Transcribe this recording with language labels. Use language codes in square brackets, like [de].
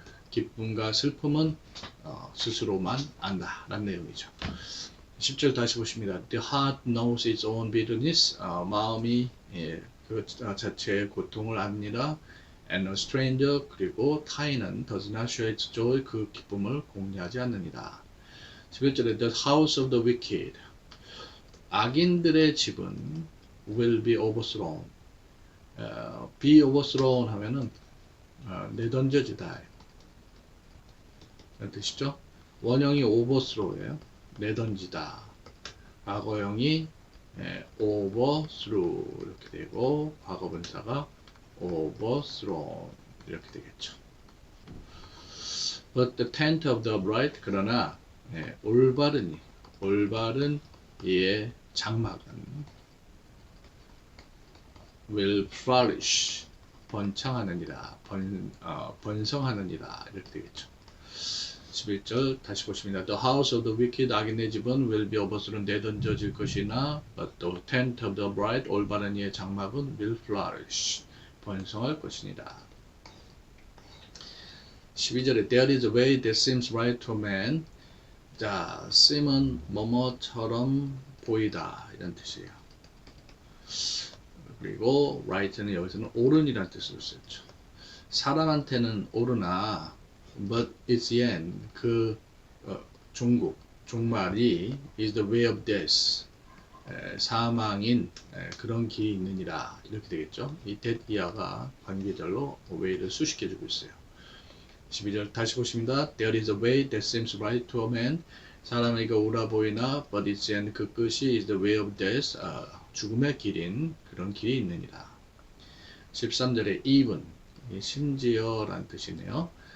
[ko] 기쁨과 슬픔은 스스로만 안다라는 내용이죠. 10절 다시 보십니다. [en] The heart knows its own bitterness, [ko] 마음이 그 자체의 고통을 압니다. [en] And a stranger, [ko] 그리고 타인은 [en] does not share its joy, [ko] 그 기쁨을 공유하지 않느니라. [en] 11절에 the house of the wicked, [ko] 악인들의 집은 [en] will be overthrown. be overthrown [ko] 하면은 내던져지다 이런 뜻이죠. 원형이 overthrow예요. 내던지다. 과거형이 overthrew 이렇게 되고, 과거분사가 overthrown 이렇게 되겠죠. [en] But the tent of the upright, [ko] 그러나 올바른 이의 장막은 [en] will flourish, [ko] 번창하느니라, 번성하느니라 이렇게 되겠죠. 11절 다시 보십니다. [en] The house of the wicked, [ko] 악인의 집은 [en] will be overthrown, [ko] 내던져질 것이나, [en] but the tent of the upright, [ko] 올바른 이의 장막은 [en] will flourish, [ko] 번성할 것이니라. [en] 12절에 there is a way that seems right to a man. [ko] 자, seem은 뭐뭐처럼 보이다 이런 뜻이에요. 그리고 right는 여기서는 옳은이라는 뜻으로 쓰였죠. 사람한테는 옳으나 [en] but its end, [ko] 그 종말이 [en] is the way of death, [ko] 사망인 그런 길이 있느니라 이렇게 되겠죠. 이 that 이하가 관계절로 way를 수식해주고 있어요. 12절 다시 보십니다. [en] There is a way that seems right to a man, [ko] 사람에게 옳아 보이나 [en] but its end, [ko] 그 끝이 [en] is the way of death, [ko] 죽음의 길인 그런 길이 있느니라. 13절에 even, 심지어란 뜻이네요.